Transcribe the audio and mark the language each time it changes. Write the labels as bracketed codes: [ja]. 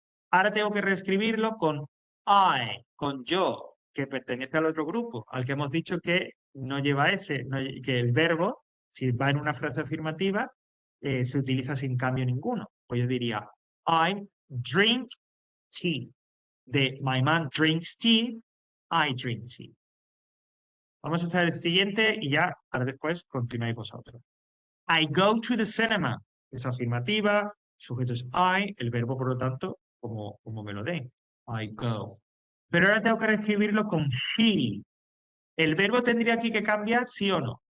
[es] Ahora tengo que reescribirlo con I, con yo, que pertenece al otro grupo, al que hemos dicho que no lleva S, que el verbo, si va en una frase afirmativa, se utiliza sin cambio ninguno. Pues yo diría, [en] I drink tea. De my mom drinks tea, I drink tea. [es] Vamos a hacer el siguiente y ya, ahora después continuáis vosotros. [en] I go to the cinema. [es] Es afirmativa, sujeto es I, el verbo, por lo tanto, como me lo den. I go. Pero ahora tengo que reescribirlo con she. ¿El verbo tendría aquí que cambiar, sí o no?